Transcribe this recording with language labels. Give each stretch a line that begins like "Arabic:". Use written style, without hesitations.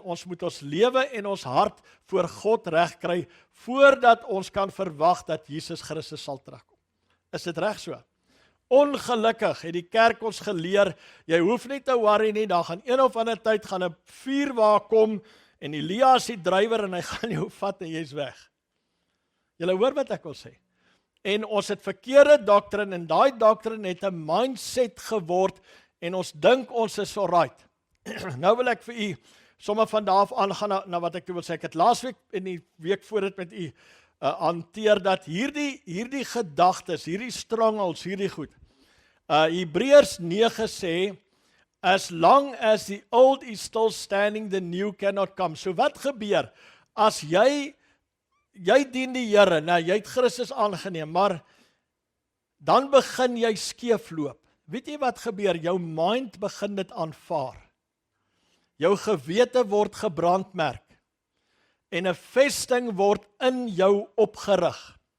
Afrikaans: Ons moet ons lewe en ons hart voor God reg kry, voordat ons kan verwag dat Jesus Christus sal terugkom. Is dit reg so? Ongelukkig het die kerk ons geleer, jy hoef nie te worry nie, daar gaan een of ander tyd gaan 'n vuurwa kom, en Elia is die drywer en hy gaan jou vat en jy's weg. Julle hoor wat ek wil sê. En ons het verkeerde doktrine, en daai doktrine het 'n mindset geword, en ons dink ons is alright. Nou wil ek vir u sommer van daar af aangaan na wat ek wil sê. Ek het laasweek en die week voor dit met u hanteer dat hierdie gedagtes, hierdie strangles, hierdie goed.
English: Hebreërs 9 sê, as long as the old is still standing, the new cannot come.
Afrikaans: So wat gebeur as jy dien die Here, nou jy het Christus aangeneem, maar dan begin jy skeefloop. Weet jy wat gebeur? Jou mind begin dit aanvaar. Jou gewete word gebrandmerk en 'n vesting word in jou opgerig.